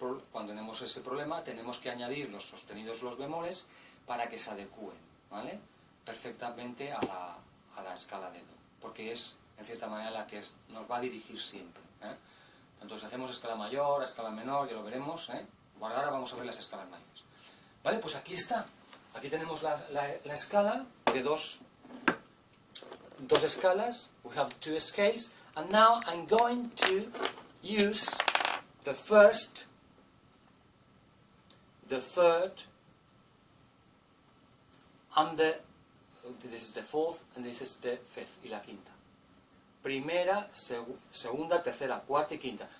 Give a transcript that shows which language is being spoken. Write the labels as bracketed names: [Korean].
[Spanish] Cuando tenemos ese problema, tenemos que añadir los sostenidos y los bemoles para que se adecúen, ¿vale?, perfectamente a la escala de Do, porque es, en cierta manera, la que nos va a dirigir siempre, Entonces hacemos escala mayor, escala menor, ya lo veremos, Bueno, ahora vamos a ver las escalas mayores. Vale, pues aquí está. Aquí tenemos la escala de dos escalas. [English] We have two scales, and now I'm going to use the first, the third, and this is the fourth, and this is the fifth, [Spanish] y la quinta. Primera, segunda, tercera, cuarta y quinta.